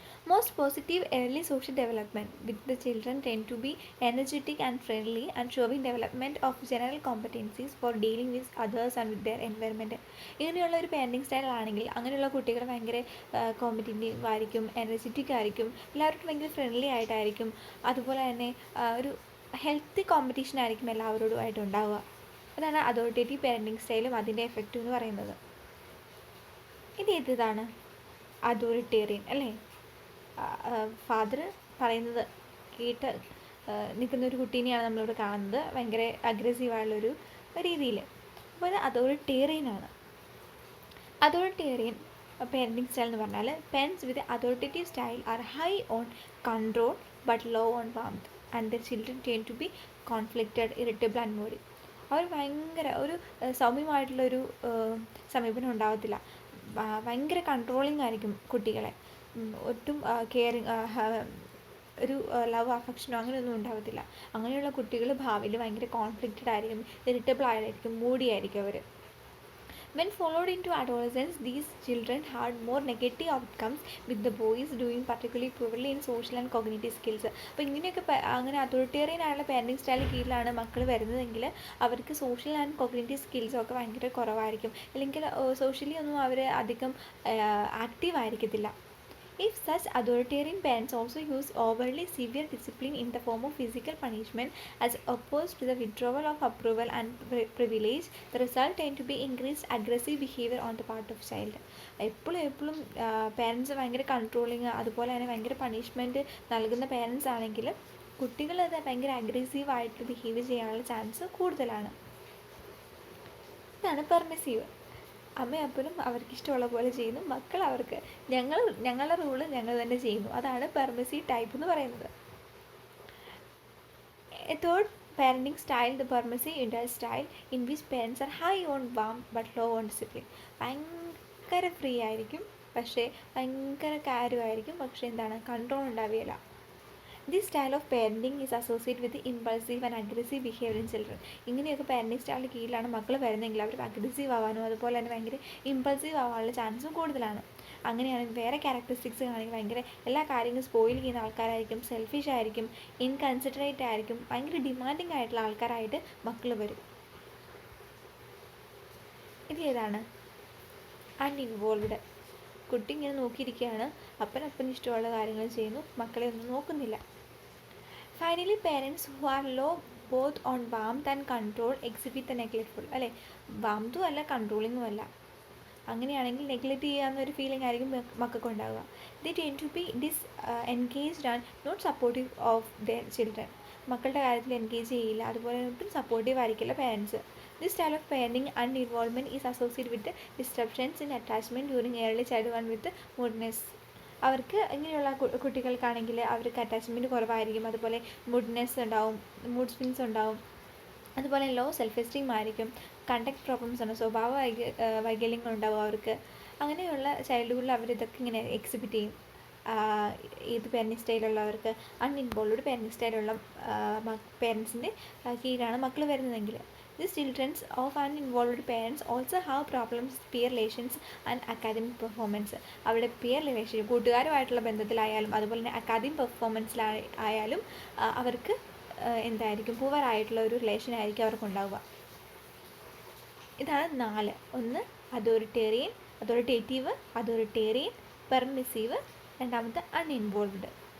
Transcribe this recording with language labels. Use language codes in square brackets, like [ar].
[en] Most positive early social development with the children tend to be energetic and friendly and showing development of general competencies for dealing with others and with their environment. [ml] ഇങ്ങനെയുള്ള ഒരു parenting സ്റ്റൈലാണെങ്കിൽ അങ്ങനെയുള്ള കുട്ടികൾ ഭയങ്കര competitive ആയിരിക്കും, energetic ആയിരിക്കും, എല്ലാവർക്കും ഭയങ്കര friendly ആയിട്ടായിരിക്കും, അതുപോലെ തന്നെ ഒരു ഹെൽത്തി കോമ്പറ്റീഷൻ ആയിരിക്കും എല്ലാവരോടുമായിട്ട് ഉണ്ടാവുക. അതാണ് അതോറിറ്റേറ്റീവ് പേരൻറ്റിങ് സ്റ്റൈലും അതിൻ്റെ എഫക്റ്റ് എന്ന് പറയുന്നത്. ഇത് ഏതാണ്? അതോറിറ്റേറിയൻ അല്ലേ? ഫാദർ പറയുന്നത് കേട്ട് നിൽക്കുന്ന ഒരു കുട്ടീനെയാണ് നമ്മളിവിടെ കാണുന്നത്, ഭയങ്കര അഗ്രസീവായുള്ളൊരു രീതിയിൽ. അപ്പോൾ അത് അതോറിറ്റേറിയനാണ്. അതോറിറ്റേറിയൻ പേരൻറ്റിങ് സ്റ്റൈൽ എന്ന് പറഞ്ഞാൽ [en] Parents with authoritative style are high on control but low on warmth and their children tend to be conflicted, irritable and moody. [ml] അവർ ഭയങ്കര ഒരു സൗമ്യമായിട്ടുള്ളൊരു സമീപനം ഉണ്ടാകത്തില്ല, ഭയങ്കര കൺട്രോളിങ് ആയിരിക്കും കുട്ടികളെ, ഒട്ടും കെയറിങ് ഒരു ലവ് അഫക്ഷനോ അങ്ങനെയൊന്നും ഉണ്ടാകത്തില്ല. അങ്ങനെയുള്ള കുട്ടികൾ ഭാവിയിൽ ഭയങ്കര കോൺഫ്ലിക്റ്റഡ് ആയിരിക്കും, ഇറിറ്റബിൾ ആയിരിക്കും, മൂടി ആയിരിക്കും അവർ. [en] When followed into adolescence, these children had more negative outcomes, with the boys doing particularly poorly in social and cognitive skills. [ml] അപ്പോൾ ഇങ്ങനെയൊക്കെ അങ്ങനെ അതോറിറ്റേറിയൻ ആയുള്ള പാരൻറ്റിങ് സ്റ്റൈലിന് കീഴിലാണ് മക്കൾ വരുന്നതെങ്കിൽ അവർക്ക് സോഷ്യൽ ആൻഡ് കോഗ്നിറ്റീവ് സ്കിൽസൊക്കെ ഭയങ്കര കുറവായിരിക്കും, അല്ലെങ്കിൽ സോഷ്യലി ഒന്നും അവർ അധികം ആക്റ്റീവ് ആയിരിക്കത്തില്ല. [en] If such authoritarian parents also use overly severe discipline in the form of physical punishment as opposed to the withdrawal of approval and privilege, the result tend to be increased aggressive behavior on the part of child. [ml] എപ്പോഴും parents ഭയങ്കര controlling, അതുപോലെ തന്നെ ഭയങ്കര punishment നൽകുന്ന parents ആണെങ്കിൽ കുട്ടികൾ അത് ഭയങ്കര അഗ്രസീവായിട്ട് ബിഹേവ് ചെയ്യാനുള്ള ചാൻസ് കൂടുതലാണ്. ഇതാണ് പെർമിസീവ്. അമ്മയും അപ്പനും അവർക്കിഷ്ടമുള്ള പോലെ ചെയ്യുന്നു, മക്കൾ അവർക്ക് ഞങ്ങളുടെ റൂള് ഞങ്ങൾ തന്നെ ചെയ്യുന്നു. അതാണ് പെർമിസീവ് ടൈപ്പ് എന്ന് പറയുന്നത്. [en] A third parenting style, the permissive adult style, in which parents are high on warmth but low on discipline. [ml] ഭയങ്കര ഫ്രീ ആയിരിക്കും, പക്ഷേ ഭയങ്കര കാര്യമായിരിക്കും, പക്ഷേ എന്താണ്, കൺട്രോൾ ഉണ്ടാവുകയില്ല. [en] This style of parenting is associated with the impulsive and aggressive behavior in children. [ml] ഇങ്ങനെയൊക്കെ parenting സ്റ്റൈലിന് കീഴിലാണ് മക്കൾ വരുന്നതെങ്കിൽ അവർക്ക് അഗ്രസീവ് ആവാനും അതുപോലെ തന്നെ ഭയങ്കര ഇമ്പൾസീവ് ആവാനുള്ള ചാൻസും കൂടുതലാണ്. അങ്ങനെയാണെങ്കിൽ വേറെ ക്യാരക്ടറിസ്റ്റിക്സ് ആണെങ്കിൽ ഭയങ്കര എല്ലാ കാര്യങ്ങളും സ്പോയിൽ ചെയ്യുന്ന ആൾക്കാരായിരിക്കും, സെൽഫിഷ് ആയിരിക്കും, ഇൻകൺസിഡറേറ്റ് ആയിരിക്കും, ഭയങ്കര ഡിമാൻഡിങ് ആയിട്ടുള്ള ആൾക്കാരായിട്ട് മക്കൾ വരും. ഇത് ഏതാണ്? അൺഇൻവോൾവ്ഡ്. കുട്ടി ഇങ്ങനെ നോക്കിയിരിക്കുകയാണ്, അപ്പനപ്പന് ഇഷ്ടമുള്ള കാര്യങ്ങൾ ചെയ്യുന്നു, മക്കളെ ഒന്നും നോക്കുന്നില്ല. [en] Finally parents who are low both on warmth and control exhibit the neglectful. [ml] അല്ലേ, വാംത്തും അല്ല കൺട്രോളിങ്ങും അല്ല. അങ്ങനെയാണെങ്കിൽ നെഗ്ലക്റ്റ് ചെയ്യാവുന്നൊരു ഫീലിംഗ് ആയിരിക്കും മക്കൾക്ക് ഉണ്ടാവുക. [en] They tend to be engaged and not supportive of their children. [ml] മക്കളുടെ കാര്യത്തിൽ എൻഗേജ് ചെയ്യില്ല, അതുപോലെ ഒട്ടും സപ്പോർട്ടീവ് ആയിരിക്കില്ല parents. [en] This style of parenting and involvement is associated with disruptions in attachment during early childhood and with moodiness. [ml] അവർക്ക് ഇങ്ങനെയുള്ള കുട്ടികൾക്കാണെങ്കിൽ അവർക്ക് അറ്റാച്ച്മെൻറ്റ് കുറവായിരിക്കും, അതുപോലെ മൂഡ്നെസ് ഉണ്ടാവും, മൂഡ് സ്വിങ്സ് ഉണ്ടാവും, അതുപോലെ ലോ സെൽഫ് എസ്റ്റീം ആയിരിക്കും, കണ്ടക്ട് പ്രോബ്ലംസ് ഉണ്ട്, സ്വഭാവ വൈകല്യങ്ങൾ ഉണ്ടാവും അവർക്ക്. അങ്ങനെയുള്ള ചൈൽഡ്ഹുഡിൽ അവരിതൊക്കെ ഇങ്ങനെ എക്സിബിറ്റ് ചെയ്യും. ഏത് പാരൻറ്റിങ് സ്റ്റൈലുള്ളവർക്ക് അൺഇൻവോൾവ്ഡ് പാരൻറ്റിങ് സ്റ്റൈലുള്ള പേരൻസിൻ്റെ കീഴിലാണ് മക്കൾ വരുന്നതെങ്കിൽ. [en] These children of uninvolved parents also have problems with peer relations and academic performance. [ml] അവരുടെ പിയർ റിലേഷൻഷിപ്പ്, കൂട്ടുകാരുമായിട്ടുള്ള ബന്ധത്തിലായാലും അതുപോലെ തന്നെ അക്കാദമിക് പെർഫോമൻസിലായാലും അവർക്ക് എന്തായിരിക്കും, പൂവറായിട്ടുള്ള ഒരു റിലേഷൻ ആയിരിക്കും അവർക്കുണ്ടാവുക. ഇതാണ് 4. ഒന്ന് അതോറിറ്റേറ്റീവ്, പെർമിസീവ്, രണ്ടാമത്തെ അൺഇൻവോൾവ്ഡ്.